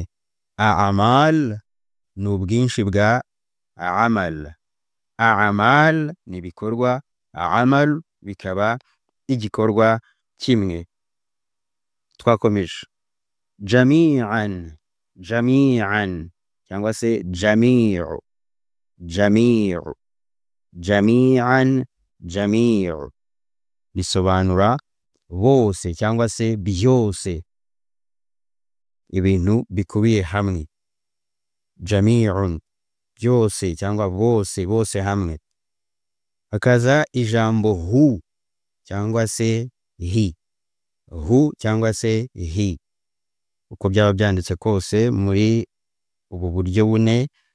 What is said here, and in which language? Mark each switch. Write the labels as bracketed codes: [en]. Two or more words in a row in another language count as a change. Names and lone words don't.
[rw] A'mal ni ubwinshi bwa amal. A'mal ni ibikorwa, amal bikaba igikorwa kimwe. Twakomeje. [ar] جميعاً، جميعاً [rw] cyangwa se [ar] جميعُ، جميعُ، جميعاً، جميعُ [rw] bisobanura bose cyangwa se byose, ibintu bikubiye hamwe. Jami'un byose cyangwa bose, bose hamwe. Hakaza ijambo hu cyangwa se hi, hu cyangwa se hi, uko byaba byanditse kose muri ubu buryo bune,